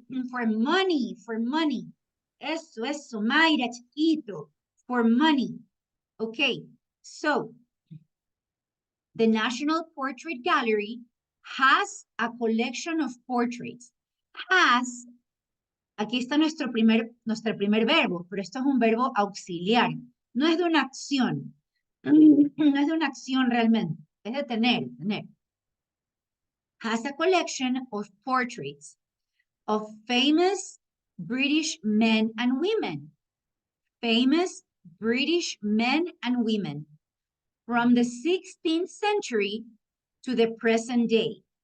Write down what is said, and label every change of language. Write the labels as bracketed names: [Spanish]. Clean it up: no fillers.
[English] For money. [Spanish] Eso, Mayra, chiquito. [English] For money. Okay, so the National Portrait Gallery has a collection of portraits. [Spanish] Has, aquí está nuestro primer verbo, pero esto es un verbo auxiliar. No es de una acción. No es de una acción realmente. Es de tener. [English] Has a collection of portraits of famous British men and women. Famous British men and women from the 16th century to the present day.